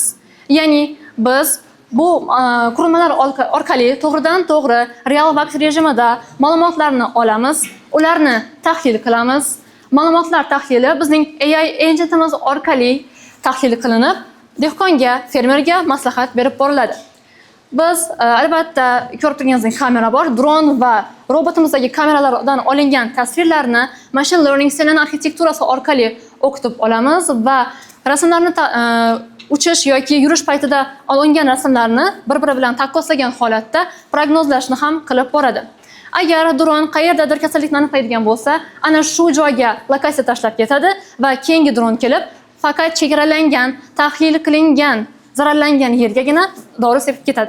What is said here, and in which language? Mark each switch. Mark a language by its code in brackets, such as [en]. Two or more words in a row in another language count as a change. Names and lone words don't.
[uz] Ya'ni biz bu qurilmalar orqali to'g'ridan-to'g'ri real vaqt rejimida ma'lumotlarni olamiz, ularni tahlil qilamiz. Ma'lumotlar tahlili bizning AI enjinimiz orqali tahlil qilinib, dehqonga, fermerga maslahat berib boriladi. Biz albatta ko'rib turganingizdek kamera bor. Dron va robotimizdagi kameralardan olingan tasvirlarni [en] machine learning [uz] CNN arxitekturasi orqali o'qitib olamiz va rasmlarni uchish yoki yurish paytida olingan rasmlarni bir-biri bilan taqqoslagan holatda prognozlashni ham qilib boradi. Agar dron qayerdadir kasallikni aniqlaydigan bo'lsa, ana shu joyga lokatsiya tashlab ketadi va keyingi dron kelib faqat chegaralangan, tahlil qilingan, zararlangan yergagina dori sepib ketadi.